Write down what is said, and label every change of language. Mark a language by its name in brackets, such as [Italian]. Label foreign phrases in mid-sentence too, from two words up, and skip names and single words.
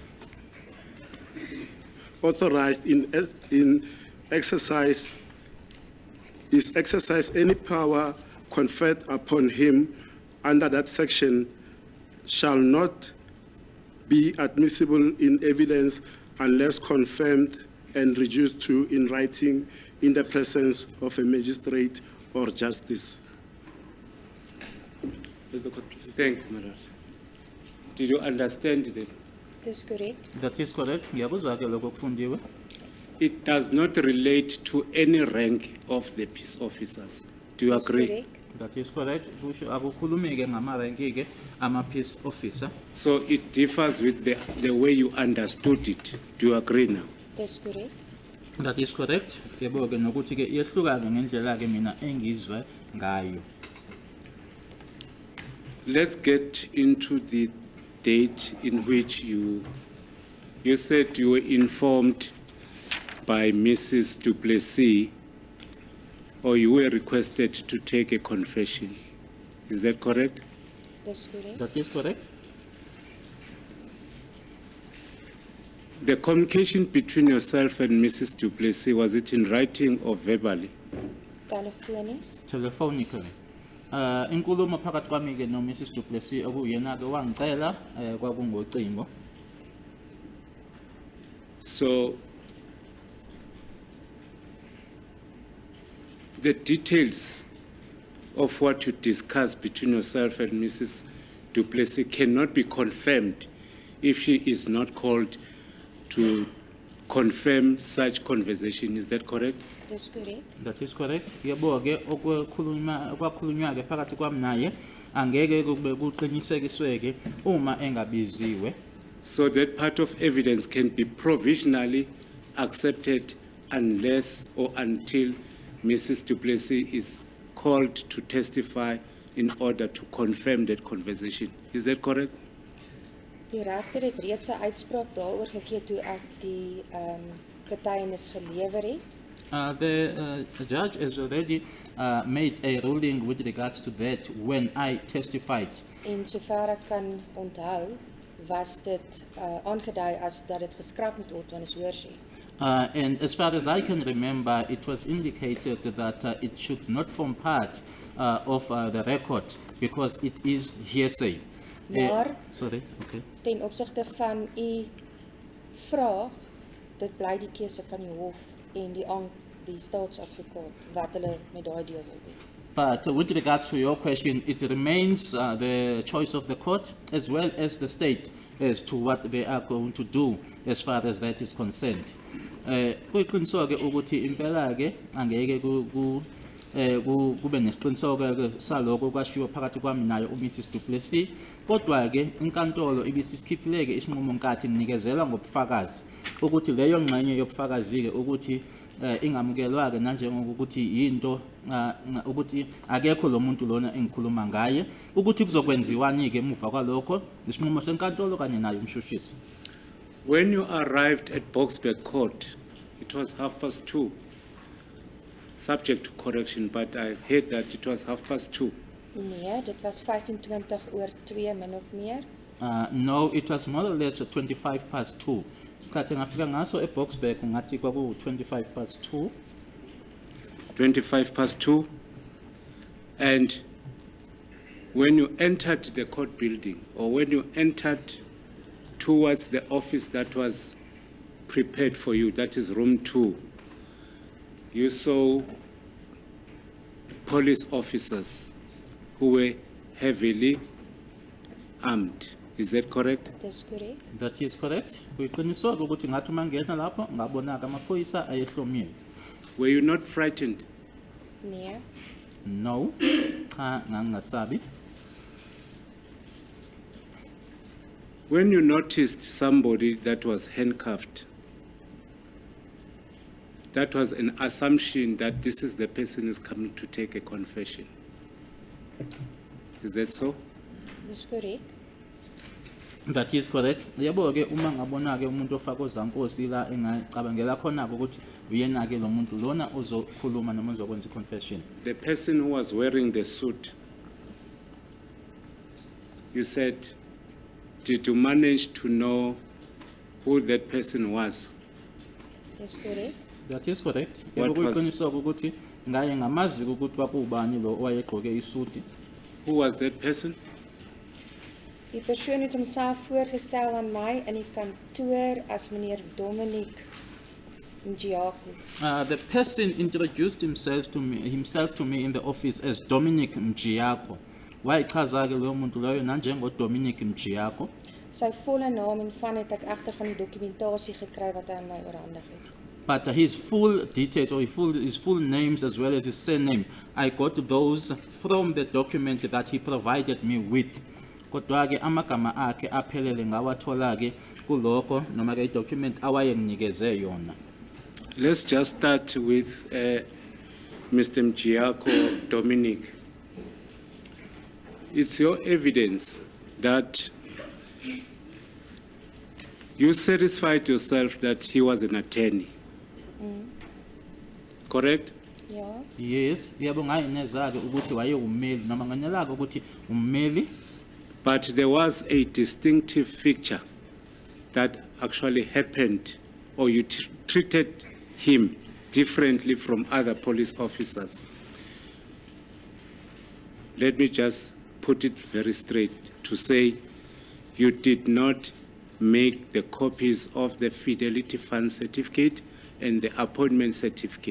[English] authorized in exercise any power conferred upon him under that section shall not be admissible in evidence unless confirmed and reduced to in writing in the presence of a magistrate or justice. As the court pleases. Thank you, my Lord. Did you understand that? [Afrikaans] Dis korrek. [English] That is correct. [Zulu] Ngiyakuzwa ke lokho kufundiwe. [English] It does not relate to any rank of the peace officers. Do you [Afrikaans] Dis [English] agree? [Afrikaans] korrek. [English] That is correct. [Zulu] Kusho akukhulumi ke ngamarenki ke ama [English] peace officer. So it differs with the way you understood it. Do you agree now? [Afrikaans] Dis korrek. [English] That is correct. [Zulu] Yebo ke nokuthi ke iyehlukana ngendlela ke mina engizwe ngayo. [English] Let's get into the date in which you You said you were informed by Mrs. Duplessis, or you were requested to take a confession. Is that correct? [Afrikaans] Dis korrek. [English] That is correct? The communication between yourself and Mrs. Duplessis, was it in writing or verbally? [Afrikaans] Telefonies. [English] Telephonically. [Zulu] Inkulumo phakathi kwami ke no Mrs. Duplessis okuyena ke wangicela kwakungocingo. [English] So, the details of what you discussed between yourself and Mrs. Duplessis cannot be confirmed if she is not called to confirm such conversation. Is that correct? [Afrikaans] Dis korrek. [English] That is correct. [Zulu] Yebo ke okwakhulunywa ke phakathi kwami naye angeke kube kuqinisekiswe ke uma engabiziwe. [English] So that part of evidence can be provisionally accepted unless or until Mrs. Duplessis is called to testify in order to confirm that conversation. Is that correct? [Afrikaans] Die regter het reeds 'n uitspraak daaroor gegee toe ek die getuienis gelewer het. [English] The judge has already made a ruling with regards to that when I testified. [Afrikaans] En sover ek kan onthou, was dit aangedui as dat dit geskraap moet word wanneer is hoorsê. [English] And as far as I can remember, it was indicated that it should not form part of the record because it is hearsay. [Afrikaans] Maar [English] Sorry, okay. [Afrikaans] ten opsigte van u vraag, dit bly die keuse van die hof en die staatsadvokaat wat hulle met daai deel wil doen. [English] But with regards to your question, it remains the choice of the court as well as the state as to what they are going to do as far as that is concerned. [Zulu] Kuyiqiniswa ke ukuthi impela ke angeke kube nesiqiniseko saloko kwashiwo phakathi kwami nayo uMrs Duplessis, kodwa ke inkantolo ibisisikhiphile ke isinqumo nkathi ninikezela ngobufakazi ukuthi leyo ngxenye yobufakazi ke ukuthi ingamukelwa ke nanjengokuthi into ukuthi akekho lo muntu lona engikhuluma ngaye ukuthi kuzokwenziwani ke emuva kwalokho isinqumo senkantolo kanye nayo umshushisi. [English] When you arrived at Boksburg Court, it was 2:30, subject to correction, but I heard that it was 2:30. [Afrikaans] Nee, dit was 2:25 min of meer. [English] No, it was more or less 2:25. [Zulu] Isikhathi ngafika ngaso eBoksburg ngathi kwaku 2:25. 2:25. [English] And when you entered the court building, or when you entered towards the office that was prepared for you, that is room 2, you saw police officers who were heavily armed. Is that correct? [Afrikaans] Dis korrek. [English] That is correct. [Zulu] Kuyiqiniswa ukuthi ngathi mangena lapho ngabona amaphoyisa ayehlomile. [English] Were you not frightened? [Afrikaans] Nee. [English] No. [Zulu] Cha ngangasabi. [English] When you noticed somebody that was handcuffed, that was an assumption that this is the person who's coming to take a confession. Is that so? [Afrikaans] Dis korrek. [English] That is correct. [Zulu] Yabo ke uma ngabona ke umuntu ofaka ozankosi la engacabangela khona ukuthi uyena ke lo muntu lona ozokhuluma noma uzokwenza confession. [English] The person who was wearing the suit, you said, did you manage to know who that person was? [Afrikaans] Dis korrek. [English] That is correct. What [Zulu] Yabo [English] was- [Zulu] kuyiqiniswa ukuthi ngaye ngamazi ukuthi kwakubani lo owayegqoke isuti. [English] Who was that person? [Afrikaans] Die persoon het homself voorgestel aan my in die kantoor as meneer Dominic Mjiako. [English] The person introduced himself to me in the office as Dominic Mjiako. [Zulu] Wayichaza ke lo muntu loyo nanjengo Dominic Mjiako. [Afrikaans] Sy volle naam en van het ek egter van die dokumentasie gekry wat hy aan my oorhandig het. [English] But his full details or his full names as well as his surname, I got those from the document that he provided me with. [Zulu] Kodwa ke amagama akhe aphelele ngawathola ke kuloko noma ke document awayenginikeze yona. [English] Let's just start with Mr. Mjiako Dominic. It's your evidence that You satisfied yourself that he was an attorney. Correct? [Afrikaans] Ja, [English] Yes, [Zulu] yebo ngayinezake ukuthi waye ummeli noma nganelaka ukuthi ummeli, [English] But there was a distinctive feature that actually happened, or you treated him differently from other police officers. Let me just put it very straight to say you did not make the copies of the Fidelity Fund certificate and the appointment certificate.